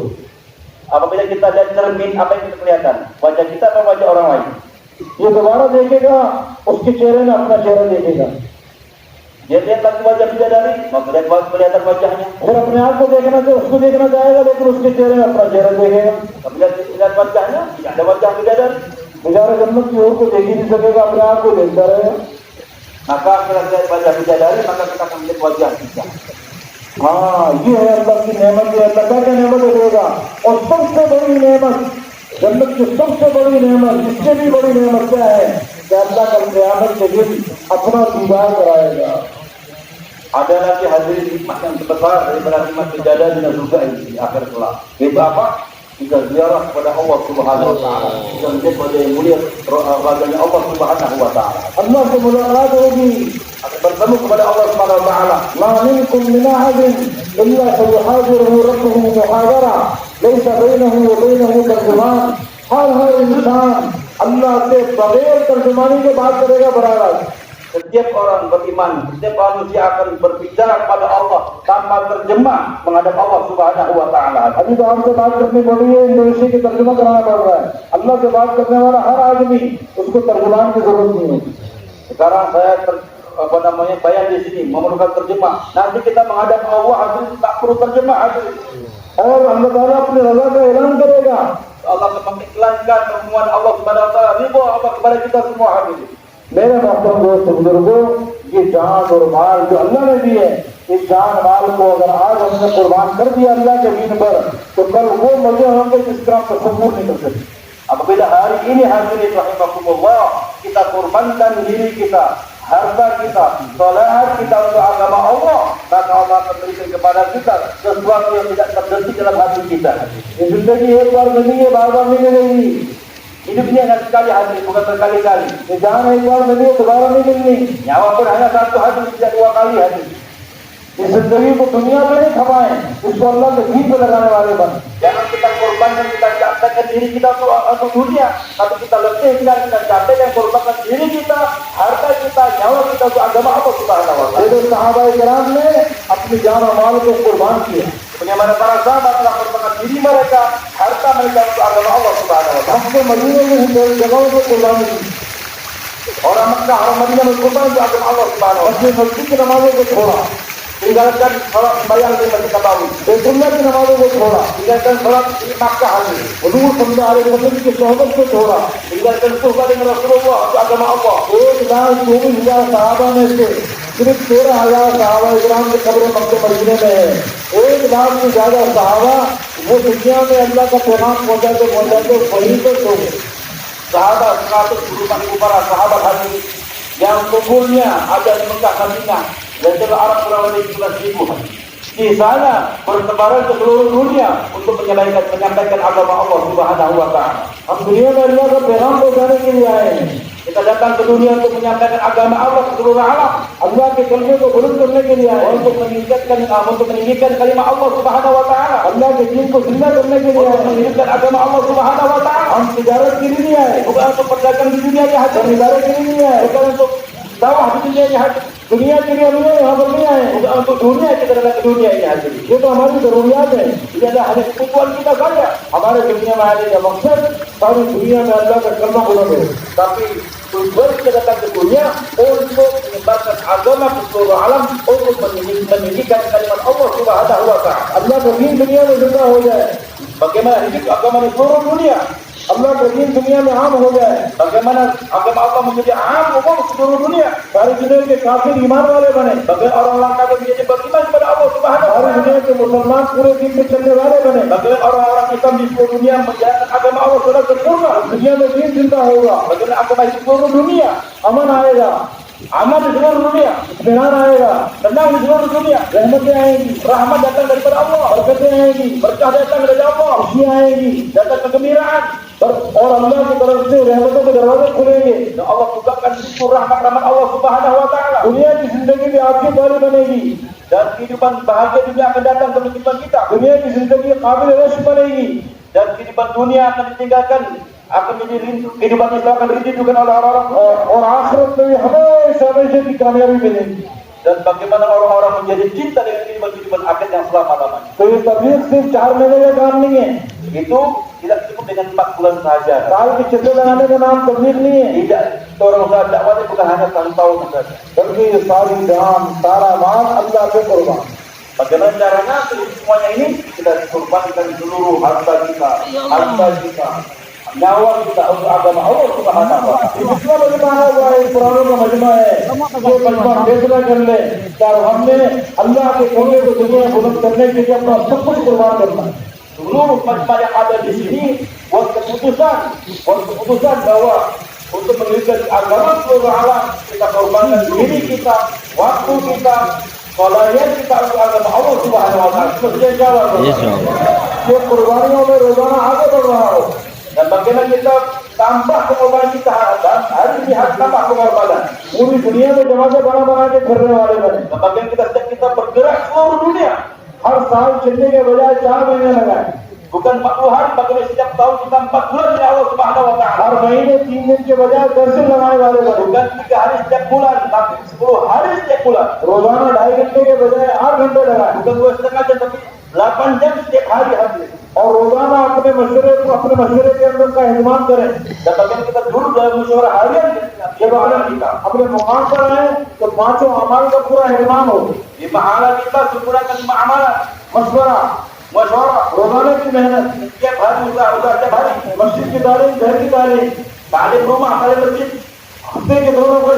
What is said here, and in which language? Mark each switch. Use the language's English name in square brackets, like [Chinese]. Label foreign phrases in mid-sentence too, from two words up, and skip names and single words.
[Indonesian] Apabila kita lihat cermin, apa yang kita kelihatan? Wajah kita atau wajah orang lain? [Urdu] یہ دوبارہ دیکھے گا، اس کے چہرے میں اپنا چہرہ دیکھے گا. [Indonesian] Dia lihat lagi wajah bidadari, maka kelihatan wajahnya. [Urdu] پھر اپنے آپ کو دیکھنا تو اس کو دیکھنا چاہے گا، لیکن اس کے چہرے میں اپنا چہرہ دیکھے گا. [Indonesian] Apabila lihat wajahnya, tidak ada wajah bidadari. [Urdu] بے چارہ جنت کی اور کو دیکھ ہی نہیں سکے گا، اپنے آپ کو دیکھتا رہے گا. [Indonesian] maka kita lihat wajah bidadari, maka kita akan melihat wajah kita. [Urdu] ہاں یہ ہے اللہ کی نعمت، یہ اللہ کیا کیا نعمت دے گا. اور سب سے بڑی نعمت، جنت کی سب سے بڑی نعمت، اس سے بھی بڑی نعمت کیا ہے کہ اللہ کل قیامت کے دن اپنا دیدار کرائے گا. [Indonesian] Ada lagi hadirin nikmat yang terbesar daripada nikmat bidadari dan surga ini di akhir kelak. Itu apa? Kita ziarah kepada Allah [Arabic] سبحانه وتعالى. [Indonesian] Kita melihat wajah yang mulia, wajahnya Allah [Arabic] سبحانه وتعالى. [Urdu] اللہ سے ملاقات ہوگی, [Indonesian] Akan bertemu kepada Allah [Arabic] سبحانه وتعالى. ما منكم من أحد إلا سيحاضره ربه محاضرة ليس بينه وبينه ترجمان. [Urdu] ہر انسان اللہ سے بغیر ترجمانی کے بات کرے گا برابر. [Indonesian] Setiap orang beriman, setiap manusia akan berbicara kepada Allah tanpa terjemah menghadap Allah [Arabic] سبحانه وتعالى. [Urdu] ابھی تو آپ سے بات کرنی پڑ رہی ہے، انڈونیشیا کی ترجمہ کرانا پڑ رہا ہے. اللہ سے بات کرنے والا ہر آدمی، اس کو ترجمان کی ضرورت نہیں ہے. [Indonesian] Sekarang saya bayan di sini memerlukan terjemah. Nanti kita menghadap Allah, hadirin tak perlu terjemah, hadirin. [Urdu] اور اللہ تعالیٰ اپنی رضا کا اعلان کرے گا. [Indonesian] Allah akan mengiklankan pertemuan Allah [Arabic] سبحانه وتعالى, [Indonesian] ridho Allah kepada kita semua, hadirin. [Urdu] میرے محترم دوست بزرگوں، یہ جان اور مال جو اللہ نے دی ہے، اس جان مال کو اگر آج ہم نے قربان کر دیا اللہ کے دین پر، تو کل وہ مزے ہوں گے جس طرح تصور نہیں کر سکتے. [Indonesian] Apabila hari ini hadirin rahimakumullah kita kurbankan diri kita, harta kita, salahat kita untuk agama Allah, maka Allah akan berikan kepada kita sesuatu yang tidak terbesit dalam hati kita. [Urdu] یہ زندگی ایک بار ملی ہے، بار بار نہیں ملے گی. [Indonesian] Hidupnya hanya sekali, hadirin, bukan berkali-kali. [Urdu] یہ جان ایک بار ملی ہے، دوبارہ نہیں ملنی. [Indonesian] Nyawa pun hanya satu, hadirin, tidak dua kali, hadirin. [Urdu] اس زندگی کو دنیا میں نہیں کھپائیں، اس کو اللہ کے دین پے لگانے والے بن. [Indonesian] Jangan kita korbankan, kita capekkan diri kita untuk dunia, tapi kita lebihkan, kita capekkan, korbankan diri kita, harta kita, nyawa kita untuk agama Allah [Arabic] سبحانه وتعالى. [Urdu] یہ صحابۂ کرام نے اپنی جان اور مال کو قربان کیا. [Indonesian] Bagaimana para sahabat telah korbankan diri mereka, harta mereka untuk agama Allah [Arabic] سبحانه وتعالى. [Urdu] ہم کو مدینے میں جگہوں کو قربانی کی, [Indonesian] Orang Mekah, orang Madinah berkorban untuk agama Allah [Arabic] سبحانه وتعالى. [Urdu] اپنے مسجد کی نمازوں کو چھوڑا, [Indonesian] Tinggalkan salat sembahyang di Masjid Nabawi, [Urdu] بیت اللہ کی نمازوں کو چھوڑا, [Indonesian] tinggalkan salat di Makkah hari, [Urdu] حضور [Arabic] صلى الله عليه وسلم [Urdu] کی صحبت کو چھوڑا. [Indonesian] tinggalkan suhbah dengan Rasulullah untuk agama Allah. [Urdu] 1,24,000 صحابہ میں سے صرف 13,000 صحابہ اکرام کی قبریں مکے مدینے میں ہے. 1 لاکھ سے زیادہ صحابہ وہ دنیا میں اللہ کا پیغام پہنچاتے پہنچاتے وہیں پر سو گئے. [Indonesian] Sahabat 124,000 para sahabat hari yang kumpulnya ada di Mekah, Madinah, dan juga Arab kurang lebih 11,000. Di sana bertebaran ke seluruh dunia untuk menyampaikan agama Allah [Arabic] سبحانه وتعالى. [Urdu] ہم دنیا میں اللہ کا پیغام پہنچانے کے لیے آئے ہیں, [Indonesian] Kita datang ke dunia untuk menyampaikan agama Allah ke seluruh alam, [Urdu] اللہ کے کلمے کو بلند کرنے کے لیے آئے ہیں, [Indonesian] untuk meninggikan kalimat Allah [Arabic] سبحانه وتعالى, [Urdu] اللہ کے دین کو زندہ کرنے کے لیے [Indonesian] untuk [Urdu] آئے ہیں. [Indonesian] menghidupkan agama Allah [Arabic] سبحانه وتعالى. [Urdu] ہم تجارت کے لیے نہیں آئے, [Indonesian] Bukan untuk perdagangan di dunia ini [Urdu] ہم [Indonesian] hadir, [Urdu] ادارے کے لیے نہیں آئے, [Indonesian] bukan untuk dakwah di dunia ini hadir, [Urdu] دنیا کے لیے ہم یہاں پر نہیں آئے. [Indonesian] bukan untuk dunia kita datang ke dunia ini hadir. [Urdu] یہ تو ہماری ضروریات ہے. [Indonesian] Ini adalah hanya kebutuhan kita saja. [Urdu] ہمارے دنیا میں آنے کا مقصد ساری دنیا میں اللہ کا کلمہ بلند ہو. [Indonesian] Tapi tujuan kita datang ke dunia untuk menyebarkan agama ke seluruh alam, untuk meninggikan kalimat Allah [Arabic] سبحانه وتعالى. [Urdu] اللہ کا دین دنیا میں زندہ ہو جائے, [Indonesian] Bagaimana hidup agama di seluruh dunia? [Urdu] اللہ کا دین دنیا میں عام ہو جائے, [Indonesian] Bagaimana agama Allah menjadi umum di seluruh dunia? [Urdu] ساری دنیا کے کافر ایمان والے بنے, [Indonesian] Bagaimana orang-orang kafir menjadi beriman kepada Allah [Arabic] سبحانه و [Urdu] ساری [Indonesian] taala? [Urdu] دنیا کے مسلمان پورے دن میں چلنے والے بنے, [Indonesian] Bagaimana orang-orang Islam di seluruh dunia menjalankan agama Allah secara sempurna? [Urdu] دنیا میں دین زندہ ہوگا, [Indonesian] Bagaimana agama di seluruh dunia? [Urdu] امن آئے گا, [Indonesian] Aman di seluruh dunia, [Urdu] اطمینان آئے گا, [Indonesian] tenang di seluruh dunia. [Urdu] رحمتیں آئیں گی, [Indonesian] Rahmat datang daripada Allah, [Urdu] برکتیں آئیں گی, [Indonesian] berkah datang dari Allah, [Urdu] خوشیاں آئیں گی, [Indonesian] datang kegembiraan. [Urdu] اور اللہ کی طرف سے رحمتوں کے دروازے کھلیں گے. [Indonesian] Dan Allah bukakan pintu rahmat-rahmat Allah [Arabic] سبحانه وتعالى. [Urdu] دنیا کی زندگی بھی آپ کی والی بنے گی, [Indonesian] Dan kehidupan bahagia dunia akan datang ke kehidupan kita. [Urdu] دنیا کی زندگی قابل رشک بنے گی, [Indonesian] Dan kehidupan dunia akan ditinggalkan, akan menjadi rindu, kehidupan Islam akan dirindukan oleh orang-orang. [Urdu] اور آخرت میں بھی ہمیشہ ہمیشہ کی کامیابی ملے گی. [Indonesian] Dan bagaimana orang-orang menjadi cinta dengan kehidupan akhirat yang selama-lamanya. [Urdu] تو یہ تبلیغ صرف 4 مہینے کا کام نہیں ہے, [Indonesian] Itu tidak cukup dengan 4 bulan saja. [Urdu] سال کے چکر لگانے کا نام تبلیغ نہیں ہے, [Indonesian] Tidak, orang usaha dakwah itu bukan hanya 1 tahun saja. [Urdu] بلکہ یہ ساری جان سارا مال اللہ پے قربان. [Indonesian] Bagaimana caranya? Semuanya ini kita korbankan seluruh harta kita, nyawa kita untuk agama Allah [Arabic] سبحانه وتعالى. [Urdu] دوسرا مجمع ہے وہ ایک پرانوں کا مجمع ہے، جو مجمع فیصلہ کر لے کیا ہم نے اللہ کے کونے کو دنیا بلند کرنے کے لیے اپنا سب کچھ قربان کرنا ہے. [Indonesian] Seluruh majma yang ada di sini buat keputusan bahwa untuk meninggikan agama seluruh alam kita korbankan diri kita, waktu kita, kolayan kita untuk agama Allah [Arabic] سبحانه وتعالى. [Indonesian] Seperti jawab. [Urdu] یہ قربانیوں میں روزانہ آگے بڑھ رہا ہو. [Indonesian] Dan bagaimana kita tambah pengorbanan kita dan hari ini harus tambah pengorbanan. [Urdu] پوری دنیا میں جماعتیں بنا کے پھرنے والے بنے. [Indonesian] Dan bagaimana kita bergerak seluruh dunia. [Urdu] ہر سال چلنے کے بجائے 4 مہینے لگائے. [Indonesian] Bukan 40 hari, bagaimana setiap tahun kita 4 bulan ya Allah [Arabic] سبحانه وتعالى. [Urdu] ہر مہینے 3 دن کے بجائے 10 دن لگانے والے بنے. [Indonesian] Bukan 3 hari setiap bulan, tapi 10 hari setiap bulan. [Urdu] روزانہ 2.5 گھنٹے کے بجائے 8 گھنٹے لگائے. [Indonesian] Bukan 2,5 jam, tapi 8 jam setiap hari habis. [Urdu] اور روزانہ اپنے مشورے کے اندر کا انتظام کریں. [Indonesian] Dan bagaimana kita duduk dalam musyawarah harian [Urdu] جب اپنے مقام پر آئے تو 5 اعمال کا پورا انتظام ہو. [Indonesian] 5 amalan kita sempurnakan 5 amalan. [Urdu] مشورہ, [Indonesian] Musyawarah [Urdu] روزانہ کی محنت, [Indonesian] setiap hari usaha setiap hari. [Urdu] مسجد کی تعریف، گھر کی تعریف, [Indonesian] Talim rumah, talim masjid. [Urdu] ہفتے کے دونوں بڑے,